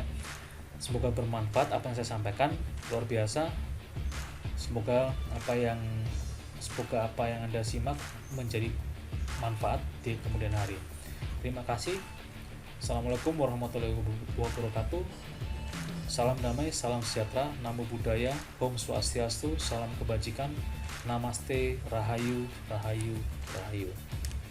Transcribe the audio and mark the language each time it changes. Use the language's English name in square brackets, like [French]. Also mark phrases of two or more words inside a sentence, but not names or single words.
[Indonesian] Semoga bermanfaat apa yang saya sampaikan, luar biasa. Semoga apa yang Anda simak menjadi manfaat di kemudian hari. Terima kasih. [Arabic] السلام عليكم ورحمة الله وبركاته. [Indonesian] Salam damai, salam sejahtera, [Pali] namo buddhaya, [Balinese] om swastiastu, [Indonesian] salam kebajikan, namaste, rahayu, rahayu, rahayu.